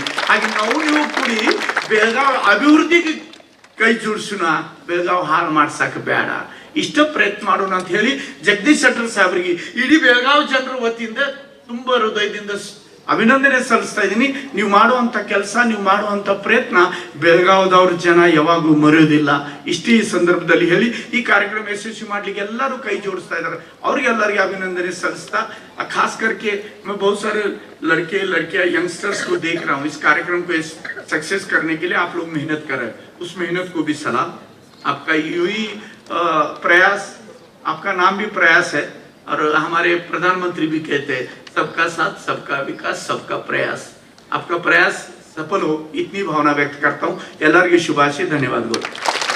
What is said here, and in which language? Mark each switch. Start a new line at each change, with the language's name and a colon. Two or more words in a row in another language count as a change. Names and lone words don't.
Kannada: ಹಾಗೆ ನೀವು ಕೂಡಿ ಬೆಳಗಾವಿ ಅಭಿವೃದ್ಧಿಗೆ ಕೈ ಜೋಡಿಸೋಣ, ಬೆಳಗಾವಿ ಹಾಳು ಮಾಡ್ಸಕ ಬೇಡ, ಇಷ್ಟ ಪ್ರಯತ್ನ ಮಾಡೋಣ ಅಂತ ಹೇಳಿ ಜಗದೀಶ್ ಶೆಟ್ಟರ್ ಸಾಹೇಬರಿಗೆ ಇಡೀ ಬೆಳಗಾವಿ ಜನರ ವತಿಯಿಂದ ತುಂಬಾ ಹೃದಯದಿಂದ ಅಭಿನಂದನೆ ಸಲ್ಲಿಸ್ತಾ ಇದ್ದೀನಿ। ನೀವು ಮಾಡುವಂತ ಕೆಲಸ, ನೀವು ಮಾಡುವಂತ ಪ್ರಯತ್ನ ಬೆಳಗಾವದವ್ರ ಜನ ಯಾವಾಗೂ ಮರೆಯೋದಿಲ್ಲ, ಇಷ್ಟೇ ಈ ಸಂದರ್ಭದಲ್ಲಿ ಹೇಳಿ ಈ ಕಾರ್ಯಕ್ರಮ ಯಶಸ್ವಿ ಮಾಡ್ಲಿಕ್ಕೆ ಎಲ್ಲರೂ ಕೈ ಜೋಡಿಸ್ತಾ ಇದ್ದಾರೆ, ಅವ್ರಿಗೆಲ್ಲರಿಗೆ ಅಭಿನಂದನೆ सल्सता।
Hindi: खास करके मैं बहुत सारे लड़के लड़कियां यंगस्टर्स को देख रहा हूँ, इस कार्यक्रम को सक्सेस करने के लिए आप लोग मेहनत कर रहे हैं, उस मेहनत को भी सलाम। आपका यही प्रयास, आपका नाम भी प्रयास है, और हमारे प्रधानमंत्री भी कहते हैं सबका साथ सबका विकास सबका प्रयास। आपका प्रयास सफल हो, इतनी भावना व्यक्त करता हूँ।
Kannada: ಎಲ್ಲರಿಗೆ ಶುಭಾಶಯ, ಧನ್ಯವಾದಗಳು।